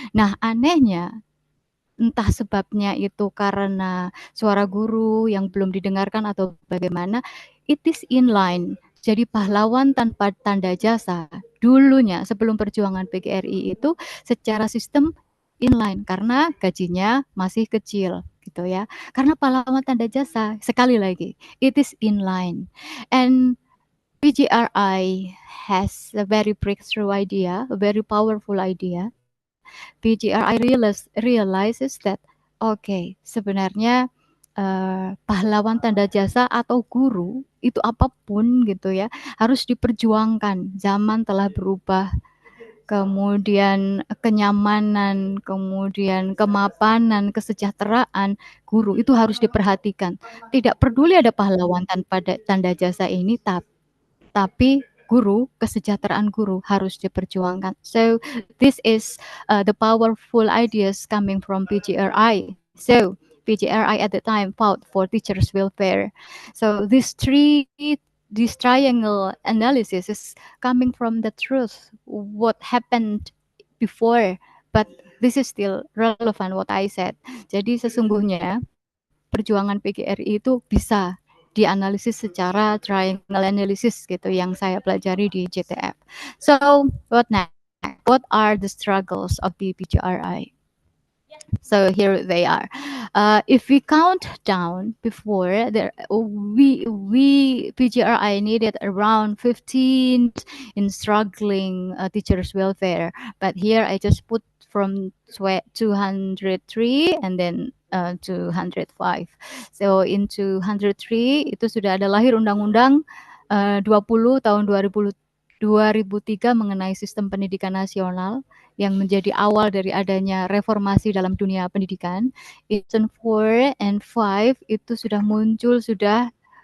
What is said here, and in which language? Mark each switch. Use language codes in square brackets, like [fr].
[id] Nah, anehnya entah sebabnya itu karena suara guru yang belum didengarkan atau bagaimana, [en] it is inline. [id] Jadi pahlawan tanpa tanda jasa dulunya sebelum perjuangan PGRI itu secara sistem inline karena gajinya masih kecil gitu ya. Karena pahlawan tanda jasa sekali lagi [en] it is inline and PGRI has a very breakthrough idea, a very powerful idea. PGRI realizes that okay, [id] sebenarnya pahlawan tanda jasa atau guru itu apapun gitu ya harus diperjuangkan. Zaman telah berubah, kemudian kenyamanan, kemudian kemapanan, kesejahteraan guru itu harus diperhatikan. Tidak peduli ada pahlawan tanpa tanda jasa ini, tapi guru, kesejahteraan guru harus diperjuangkan. [en] So this is the powerful ideas coming from PGRI. So PGRI at the time fought for teachers' welfare. So this triangle analysis is coming from the truth, what happened before, but this is still relevant what I said. [id] Jadi sesungguhnya perjuangan PGRI itu bisa dianalisis secara triangle analysis gitu yang saya pelajari di JTF. [en] So what next? What are the struggles of the PGRI? So here they are. If we count down before, we PGRI needed around 15 in struggling teachers welfare, but here I just put from 203 and then 205. [id] So in 203 itu sudah ada lahir Undang-Undang 20 tahun 2003 mengenai sistem pendidikan nasional yang menjadi awal dari adanya reformasi dalam dunia pendidikan. Season 4 and 5 itu sudah muncul, sudah